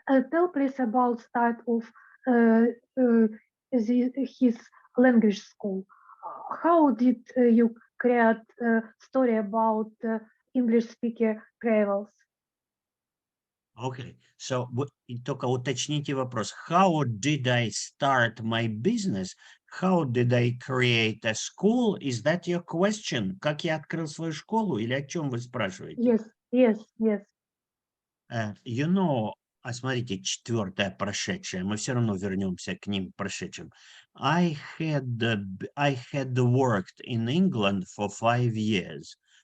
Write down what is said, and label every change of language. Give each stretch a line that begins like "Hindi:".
English: Tell please about start of uh, uh, his language school. How did you create a story about English speaker travels? Okay, so
Russian: только уточните вопрос.
English: How did I start my business? How did I create a school? Is that your question?
Russian: Как я открыл свою школу или о чем вы спрашиваете?
English: Yes, yes, yes. You know,
Russian: смотрите, четвертое прошедшее. Мы все равно вернемся к ним прошедшим.
English: I had worked in England for 5 years.